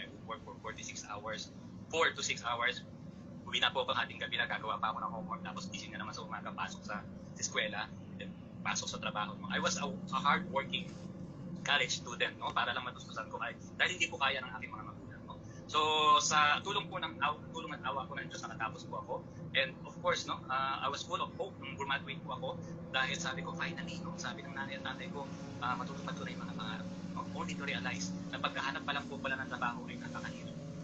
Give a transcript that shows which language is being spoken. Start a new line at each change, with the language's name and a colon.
English: I would work for 4 to 6 hours.
Filipino: Uwi na po ako hating gabi na, gagawa pa ako ng homework. Tapos gising na naman sa umaga, pasok sa eskwela, then pasok sa trabaho.
English: I was a hard-working college student, no?
Filipino: Para lang matustusan ko dahil hindi po kaya ng aking mga magulang, no? So, sa tulong at awa ko ng Diyos, nakatapos po ako.
English: And of course, no, I was full of hope
Filipino: nung graduate po ako dahil sabi ko, finally, no, sabi ng nanay at tatay ko, matutupad ko na yung mga pangarap. No? ko dito realize na pagkahanap pa lang po pala ng trabaho ay napakahirap.